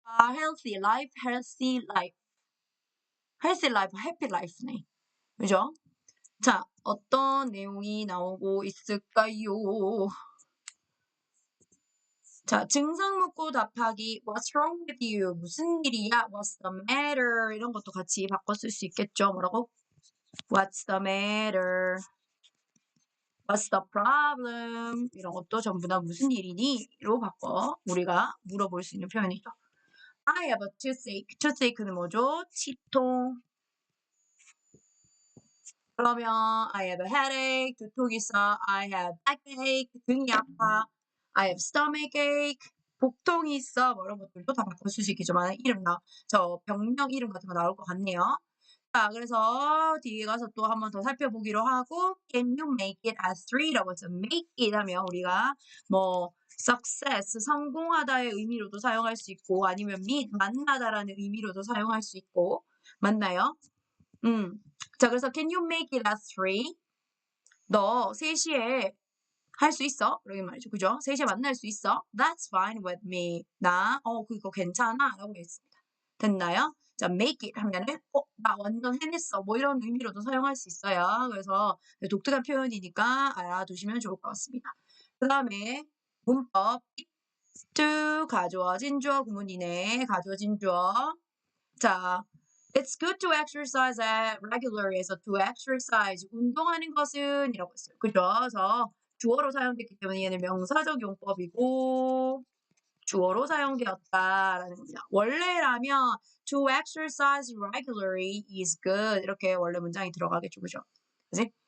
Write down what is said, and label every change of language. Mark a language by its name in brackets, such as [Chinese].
[English] A healthy life, healthy life. healthy life, happy life네. [Korean] 그죠? 자, 어떤 내용이 나오고 있을까요? 자, 증상 묻고 답하기. [English] What's wrong with you? [Korean] 무슨 일이야? [English] What's the matter? [Korean] 이런 것도 같이 바꿔 쓸 수 있겠죠. 뭐라고? [English] What's the matter? What's the problem? [Korean] 이런 것도 전부 다 무슨 일이니?로 바꿔 우리가 물어볼 수 있는 표현이죠. [English] I have a toothache. toothache는 [Korean] 뭐죠? 치통. 그러면 [English] I have a headache. [Korean] 두통 있어. [English] I have backache. [Korean] 등이 아파. [English] I have stomachache. [Korean] 복통이 있어. 뭐 이런 것들도 다 바꿔 쓸 수 있겠지만 이름 저 병명 이름 같은 거 나올 것 같네요. 자, 그래서 뒤에 가서 또 한 번 더 살펴보기로 하고 [English] Can you make it at 3 [Korean] 라고 해서 make it 하면 우리가 뭐 success, 성공하다의 의미로도 사용할 수 있고 아니면 meet, 만나다라는 의미로도 사용할 수 있고 맞나요? 자, 그래서 [English] Can you make it at 3? [Korean] 너 3시에 할 수 있어? 이렇게 말이죠. 그죠? 3시에 만날 수 있어? [English] That's fine with me. [Korean] 나 그거 괜찮아 라고 했습니다. 됐나요? 자, make it 하면은 나 완전 해냈어. 뭐 이런 의미로도 사용할 수 있어요. 그래서 독특한 표현이니까 알아두시면 좋을 것 같습니다. 그 다음에 문법 to 가주어진 주어 구문이네. 가주어진 주어. [English] 자, It's good to exercise regularly에서 to exercise [Korean] 운동하는 것은 이라고 했어요. 그죠? 그래서 주어로 사용됐기 때문에 얘는 명사적 용법이고 주어로 사용되었다라는 겁니다. 원래라면 [English] to exercise regularly is good [Korean] 이렇게 원래 문장이 들어가겠죠, 그죠? 그지?